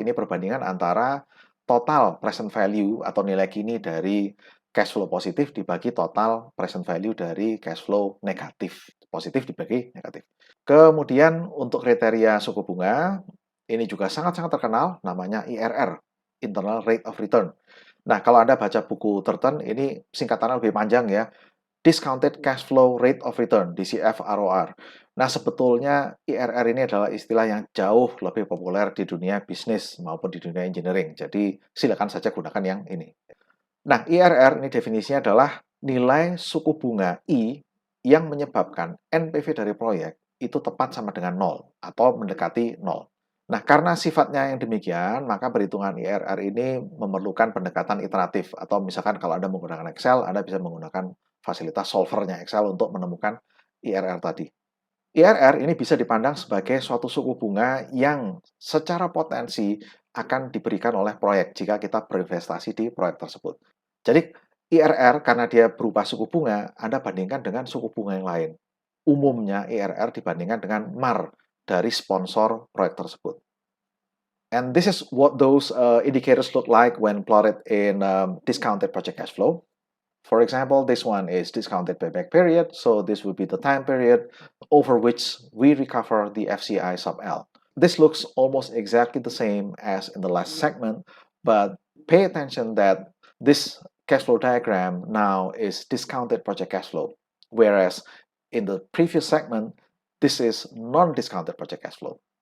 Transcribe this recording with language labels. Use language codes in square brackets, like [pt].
[id] Ini perbandingan antara total present value atau nilai kini dari cash flow positif dibagi total present value dari cash flow negatif. Positif dibagi negatif. Kemudian untuk kriteria suku bunga, ini juga sangat-sangat terkenal, namanya IRR, internal rate of return. Nah, kalau Anda baca buku Turton, ini singkatannya lebih panjang, ya. [en] Discounted Cash Flow Rate of Return, DCF ROR. [id] Nah, sebetulnya IRR ini adalah istilah yang jauh lebih populer di dunia bisnis maupun di dunia engineering. Jadi, silakan saja gunakan yang ini. Nah, IRR ini definisinya adalah nilai suku bunga I yang menyebabkan NPV dari proyek itu tepat sama dengan 0 atau mendekati 0. Nah, karena sifatnya yang demikian, maka perhitungan IRR ini memerlukan pendekatan iteratif. Atau misalkan kalau Anda menggunakan Excel, Anda bisa menggunakan fasilitas solvernya Excel untuk menemukan IRR tadi. IRR ini bisa dipandang sebagai suatu suku bunga yang secara potensi akan diberikan oleh proyek jika kita berinvestasi di proyek tersebut. Jadi, IRR karena dia berupa suku bunga, Anda bandingkan dengan suku bunga yang lain. Umumnya IRR dibandingkan dengan MAR dari sponsor proyek tersebut. [en] And this is what those indicators look like when plotted in discounted project cash flow. For example, this one is discounted payback period, so this would be the time period over which we recover the FCI sub L. This looks almost exactly the same as in the last segment, but pay attention that this cash flow diagram now is discounted project cash flow, whereas in the previous segment, this is non-discounted project cash flow.